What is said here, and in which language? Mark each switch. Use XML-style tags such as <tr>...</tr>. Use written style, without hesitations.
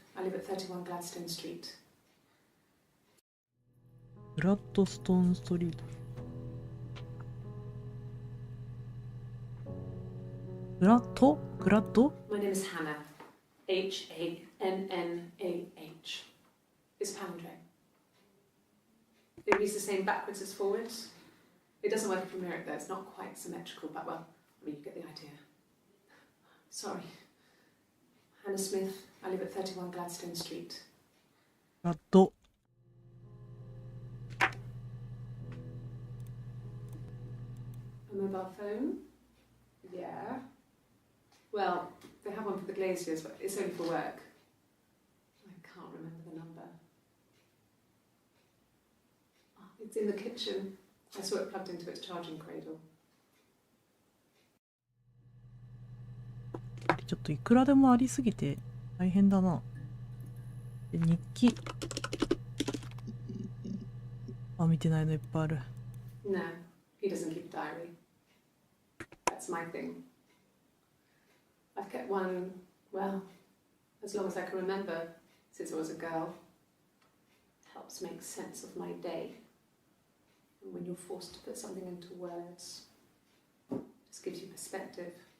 <en>I live at 31 Gladstone Street.</en> <ja>グラッドストーンストリート。グラッド</ja> <en>My name is Hannah. H-A-N-N-A-H. It's palindrome. It reads the same backwards as forwards. It doesn't work if you mirror it though. It's not quite symmetrical, but well, I mean, you get the idea. Sorry. Hannah Smith. I live at 31 Gladstone Street.</en> <ja>グラッド。</ja> <en>A mobile phone? Yeah. Well, they have one for the glaziers, but it's only for work. I can't remember the number. Oh, it's in the kitchen. I saw it plugged into its charging cradle.</en> <ja>ちょっといくらでもありすぎて大変だな。で日記。あ、見てないのいっぱいある。</ja> <en>No, he doesn't keep a diary. That's my thing. I've kept one, well, as long as I can remember, since I was a girl. It helps make sense of my day. And when you're forced to put something into words, it just gives you perspective.</en>